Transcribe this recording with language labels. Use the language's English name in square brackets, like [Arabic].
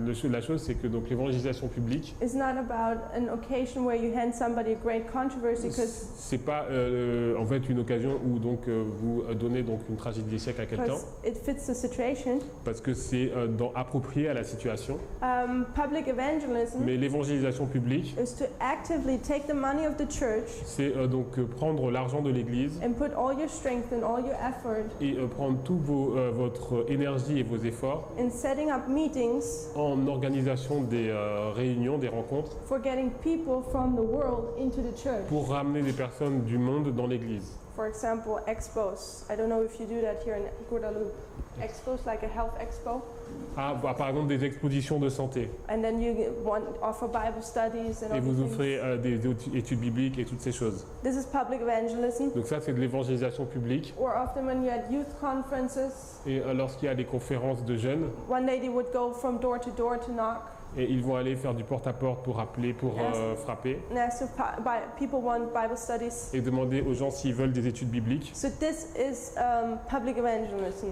[French] La chose c'est que donc l'évangélisation publique, [English] is not about an occasion where you hand somebody a great controversy because [French] c'est pas en fait une occasion où donc vous donnez donc une tragédie des siècles à quelqu'un [English] it fits the situation. [French] parce que c'est approprié à la situation. [English] Public evangelism [French] Mais l'évangélisation publique, [English] is to actively take the money of the church [French] c'est donc prendre l'argent de l'Église [English] and put all your strength and all your effort [French] et prendre tout votre énergie et vos efforts [English] in setting up meetings [French] en organisation des réunions, des rencontres, [English] for getting people from the world into the church. [French] pour ramener des personnes du monde dans l'Église. [English] For example, expos. I don't know if you do that here in Guadalupe. Expos, like a health expo. [French] Par exemple des expositions de santé. [English] And then you offer Bible studies and [French] Et [English] all [French] vous [English] these [French] offrez des études bibliques et toutes ces choses. [English] things. This is public evangelism. [French] Donc ça, c'est de l'évangélisation publique. [English] Or often when you had youth conferences, [French] Et lorsqu'il y a des conférences de jeunes, [English] one day they would go from door to knock [French] et ils vont aller faire du porte-à-porte pour appeler, pour frapper, [English] and ask if people want Bible studies. [French] et demander aux gens s'ils veulent des études bibliques. [English] So this is public evangelism.